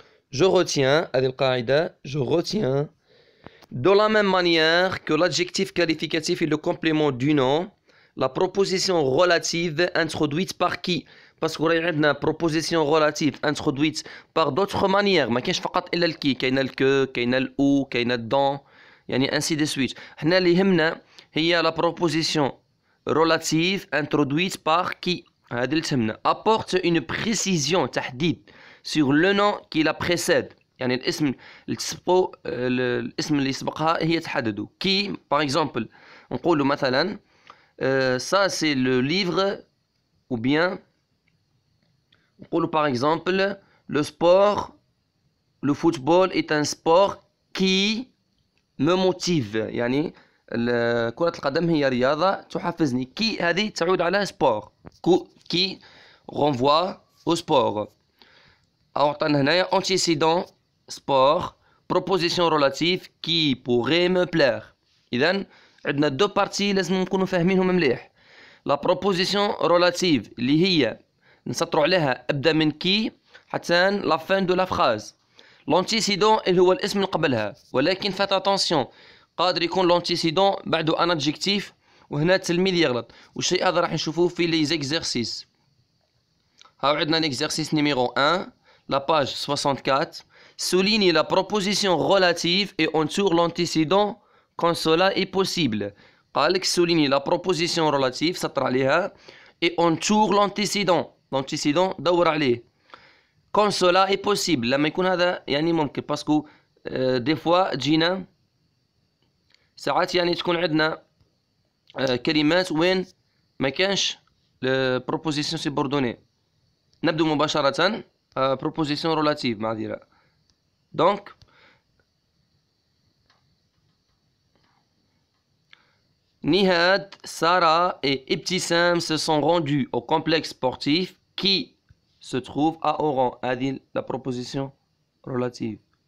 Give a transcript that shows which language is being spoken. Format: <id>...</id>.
<fr>Je retiens</fr> <ar>هذه القاعدة.</ar> <fr>Je retiens de la même manière que l'adjectif qualificatif est le complément du nom, la proposition relative introduite par qui. parce que</fr> <ar>راهي عندنا</ar> <fr>proposition relative introduite par d'autres manières.</fr> <ar>ما كاينش فقط الا الكي، كاينه الكو، كاينه الاو، كاينه الدون، يعني</ar> <fr>ainsi de suite.</fr> <ar>حنا اللي يهمنا هي</ar> <fr>la proposition relative introduite par qui.</fr> <ar>هذه اللي تهمنا.</ar> <fr>apporte une précision،</fr> <ar>تحديد</ar> <fr>sur le nom qui la précède.</fr> <ar>يعني الاسم اللي تسبقه، الاسم اللي يسبقها هي تحدده.</ar> <fr>qui par exemple</fr> <ar>نقولوا مثلا</ar> <fr>ça c'est le livre، ou bien</fr> <ar>نقولوا</ar> <fr>par exemple le sport، le football est un sport qui me motive.</fr> <ar>يعني كرة القدم هي رياضة تحفزني. كي هذه تعود على سبور، كي</ar> <fr>renvoie au sport.</fr> <ar>أو عطانا هنايا</ar> <fr>antécédent sport، proposition relative qui pourrait me plaire.</fr> <ar>إذن عندنا دو بارتي لازم نكونوا فاهمينهم مليح. لا proposition relative اللي هي نسطروا عليها ابدا من كي حتى لا فين دو لا فراز. لونتيسيدون اللي هو الاسم اللي قبلها، ولكن فات اتونسيون قادر يكون لونتيسيدون بعده ان ادجيكتيف وهنا التلميذ يغلط، والشيء هذا راح نشوفوه في لي زيكزيرسيس. هاو عندنا ليكزيرسيس نيميرو 1 لا باج 64.</ar> <fr>souligne la proposition relative et entoure l'antécédent quand cela est possible.</fr> <ar>قال لك</ar> <fr>souligne la proposition relative</fr> <ar>سطر عليها</ar> <fr>et entoure l'antécédent.</fr> <ar>l'antécédent دور عليه.</ar> <fr>Comme cela est possible.</fr> <ar>لما يكون هذا يعني ممكن باسكو دي فوا تجينا ساعات يعني تكون عندنا كلمات وين ما كانش proposition subordonnée. نبدو مباشرة proposition relative معذرة.</ar> <fr>donc Nihad, Sarah et Ibtissam se sont rendus au complexe sportif qui se trouve à Oran.</fr> <ar>هذه la proposition relative.</ar>